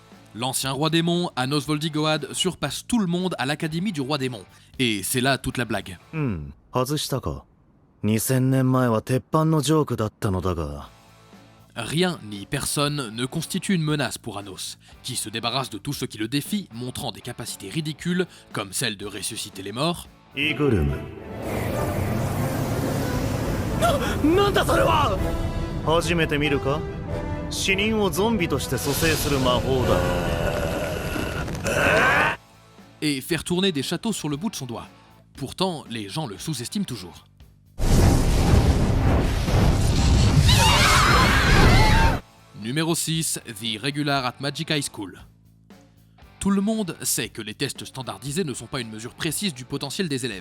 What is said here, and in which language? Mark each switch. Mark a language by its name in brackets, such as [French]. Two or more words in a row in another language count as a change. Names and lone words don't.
[French] L'ancien roi démon, Anos Voldigoad, surpasse tout le monde à l'académie du roi démon. Et c'est là toute la blague. [Japanese] 外したか。2000年前は鉄板のジョークだったのだが。 [French] Rien ni personne ne constitue une menace pour Anos, qui se débarrasse de tout ce qui le défie, montrant des capacités ridicules, comme celle de ressusciter les morts, [Japanese] イグルム。なんだそれは。初めて見るか。死人をゾンビとして蘇生する魔法だ。 [French] et faire tourner des châteaux sur le bout de son doigt. Pourtant, les gens le sous-estiment toujours. Numéro 6, The Regular at Magic High School. Tout le monde sait que les tests standardisés ne sont pas une mesure précise du potentiel des élèves.